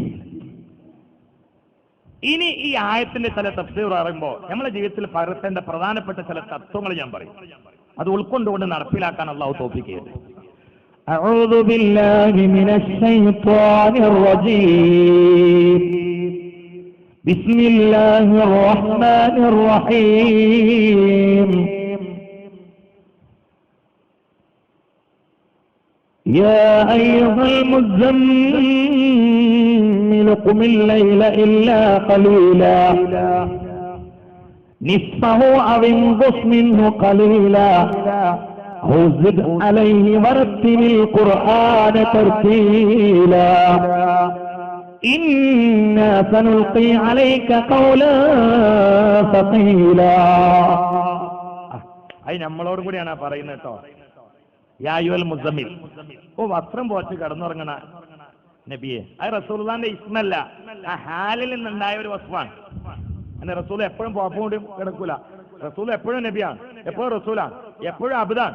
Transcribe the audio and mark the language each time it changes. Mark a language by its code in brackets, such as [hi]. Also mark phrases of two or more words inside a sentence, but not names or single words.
[ml] ഇനി ഈ ആയത്തിന്റെ ചില തഫ്സീർ പറയുമ്പോൾ നമ്മുടെ ജീവിതത്തിൽ പകർത്തേണ്ട പ്രധാനപ്പെട്ട ചില തത്വങ്ങൾ ഞാൻ പറയും. അത് ഉൾക്കൊണ്ടുകൊണ്ട് നടപ്പിലാക്കാൻ അല്ലാഹു തൗഫീഖ് ചെയ്യട്ടെ. [ar] أعوذ بالله من الشيطان الرجيم. بسم الله الرحمن الرحيم. يا أيها المزمل قم الليل إلا قليلا نصفه أو انقص منه قليلا أو زد عليه ورتل القرآن ترتيلا إنا سنلقي عليك قولا ثقيلا. [ml] അത് നമ്മളോട് കൂടിയാണ് പറയുന്നത് കേട്ടോ. [ar] يا أيها المزمل, [ml] ഓ വസ്ത്രം പോച്ച് കടന്നുറങ്ങണ നബിയെ. അത് റസൂലുള്ളാഹിന്റെ ഇസ്മല്ല, ആ ഹാലിൽ നിന്നുണ്ടായ ഒരു വസ്ഫാണ്. അങ്ങനെ റസൂൽ എപ്പോഴും പോപ്പം കൂടി കിടക്കൂല. റസൂൽ എപ്പോഴും നബിയാണ്, എപ്പോഴും റസൂലാണ്, എപ്പോഴും അബ്ദാണ്.